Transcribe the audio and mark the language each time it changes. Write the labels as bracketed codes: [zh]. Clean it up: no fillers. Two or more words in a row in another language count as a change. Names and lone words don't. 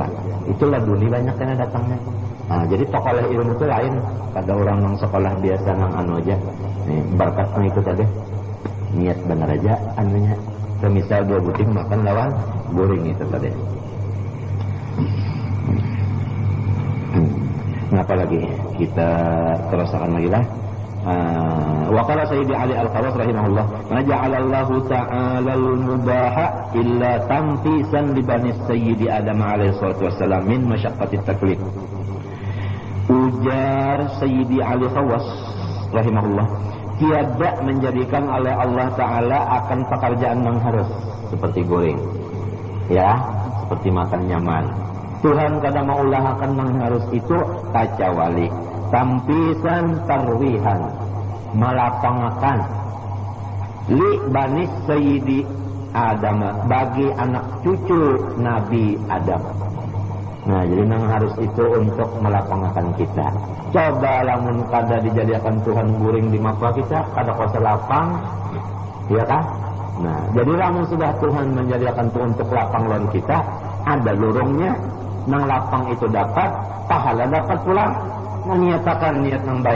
[bjn] Itulah dunia banyak yang datangnya. Nah, jadi pokoknya ilmu itu lain pada orang yang sekolah biasa yang anu aja. Nih, berkatnya itu tadi niat benar aja anunya. Semisal 2 buting makan lawan goreng itu tadi. Ngapa lagi kita terasakan lagi lah [ar] وقال سيدي علي الخواص رحمه الله ما جعل الله تعالى المباح إلا تنفيسا لبني سيدي آدم عليه الصلاة والسلام من مشقة التكليف." [bjn] Ujar Sayyidi Ali Khawas rahimahullah, tiada menjadikan oleh Allah Ta'ala akan pekerjaan yang harus seperti goreng, ya, seperti makan nyaman. Tuhan kadang mengulahkan yang harus itu kacawali [ar] تنفيسا ترويحا, [bjn] melapangakan [ar] لبني سيدي آدم, [bjn] bagi anak cucu Nabi Adam. Nah, jadi yang harus itu untuk melapangakan kita. Coba lamun kada dijadikan Tuhan guring di mapa kita, kada kuasa lapang, ya kan? Nah, jadi lamun sudah Tuhan menjadikan itu untuk lapang lawan kita, ada lorongnya, nang lapang itu dapat, pahala dapat pulang, meniatakan niat yang baik.